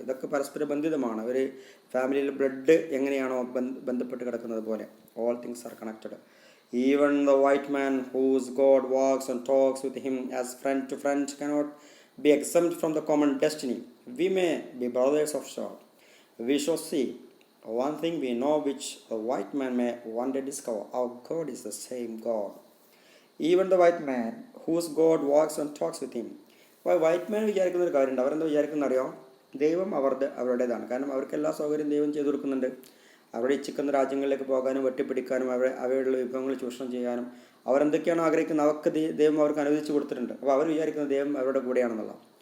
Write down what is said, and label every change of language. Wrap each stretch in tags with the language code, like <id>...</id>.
<ml>ഇതൊക്കെ പരസ്പര ബന്ധിതമാണ്. ഒരു ഫാമിലിയിൽ ബ്ലഡ് എങ്ങനെയാണോ ബന്ധപ്പെട്ട് കിടക്കുന്നത് പോലെ</ml> <en>All things are connected. Even the white man whose God walks and talks with him as friend to friend cannot be exempt from the common destiny. We may be brothers of soul. We shall see. One thing we know which the white man may one day discover. Our God is the same God. Even the white man whose God walks and talks with him.</en> <ml>അപ്പോൾ white മാൻ വിചാരിക്കുന്ന ഒരു കാര്യമുണ്ട്. അവരെന്താ വിചാരിക്കുന്ന അറിയോ? ദൈവം അവരുടേതാണ്. കാരണം അവർക്ക് എല്ലാ സൗകര്യം ദൈവം ചെയ്തു കൊടുക്കുന്നുണ്ട്. അവിടെ ഇച്ഛിക്കുന്ന രാജ്യങ്ങളിലേക്ക് പോകാനും വെട്ടിപ്പിടിക്കാനും അവയുള്ള വിഭവങ്ങൾ ചൂഷണം ചെയ്യാനും അവരെന്തൊക്കെയാണോ ആഗ്രഹിക്കുന്നത് അവർക്ക് ദൈവം അവർക്ക് അനുവദിച്ചു കൊടുത്തിട്ടുണ്ട്. അപ്പോൾ അവർ വിചാരിക്കുന്ന ദൈവം അവരുടെ കൂടെയാണെന്നുള്ള.</ml>